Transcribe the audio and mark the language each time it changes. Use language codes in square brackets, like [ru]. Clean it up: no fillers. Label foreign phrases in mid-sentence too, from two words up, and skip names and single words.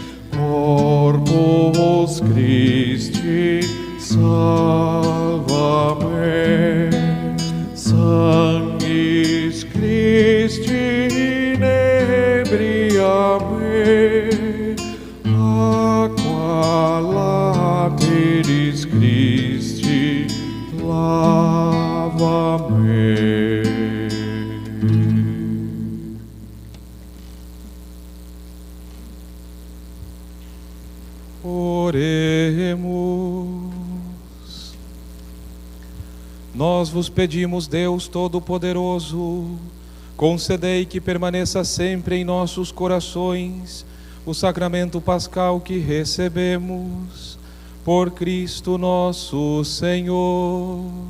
[la] Corpus Christi salva-me, Sanguis Christi inebria-me, Aqua lateris Christi lava-me. [pt] Oremos. Nós vos pedimos, Deus Todo-Poderoso, concedei que permaneça sempre em nossos corações o sacramento pascal que recebemos, por Cristo nosso Senhor.